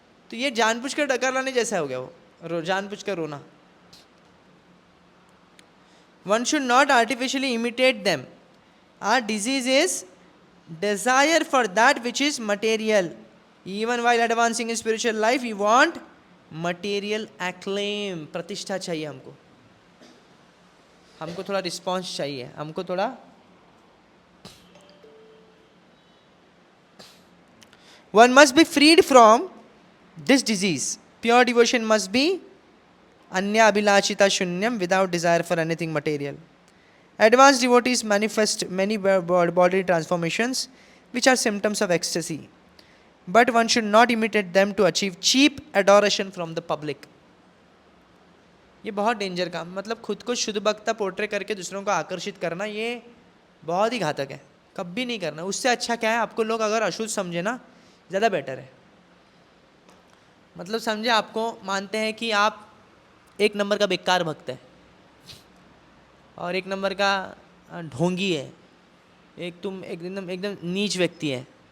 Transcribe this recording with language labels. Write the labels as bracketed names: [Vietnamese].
[Hindi] तो ये जानबूझ कर डकार लाने जैसा हो गया, वो जानबूझ कर रोना। [English] One should not artificially imitate them. Our disease is desire for that which is material. Even while advancing in spiritual life, we want material acclaim. [Hindi] प्रतिष्ठा चाहिए हमको, हमको थोड़ा रिस्पॉन्स चाहिए, हमको थोड़ा। [English] One must be freed from this disease. Pure devotion must be [Sanskrit] anya abhilashita shunyam, [English] without desire for anything material. Advanced devotees manifest many bodily transformations which are symptoms of ecstasy. but one should not imitate them to achieve cheap adoration from the public. [Hindi] ये बहुत danger काम, मतलब खुद को शुद्ध वक्ता portray करके दूसरों को आकर्षित करना, ये बहुत ही घातक है, कभी नहीं करना. उससे अच्छा क्या है, आपको लोग अगर अशुद्ध समझे ना, ज़्यादा बेटर है. मतलब समझे, आपको मानते हैं कि आप एक नंबर का बेकार भक्त है और एक नंबर का ढोंगी है, तुम एकदम नीच व्यक्ति है.